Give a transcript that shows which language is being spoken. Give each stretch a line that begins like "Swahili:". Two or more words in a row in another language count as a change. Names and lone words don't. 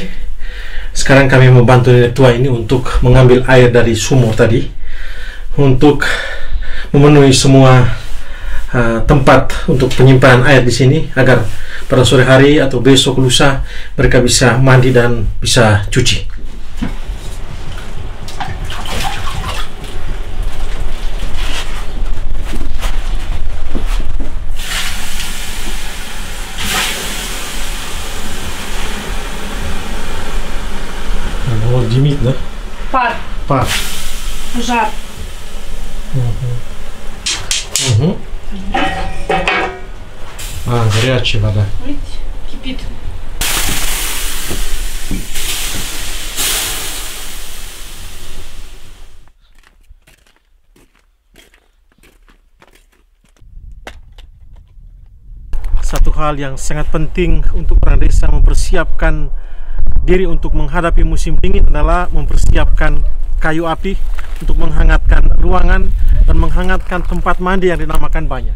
Indonesian: Sekarang kami membantu nenek tua ini untuk mengambil air dari sumur tadi, untuk memenuhi semua tempat untuk penyimpanan air di sini, agar pada sore hari atau besok lusa mereka bisa mandi dan bisa cuci.
Russian: Вот димит, да? Пар, Пар. жар. А, горячая вода. Видите, кипит.
Indonesian: Satu hal yang sangat penting untuk orang desa mempersiapkan diri untuk menghadapi musim dingin adalah mempersiapkan kayu api untuk menghangatkan ruangan dan menghangatkan tempat mandi yang dinamakan banyak.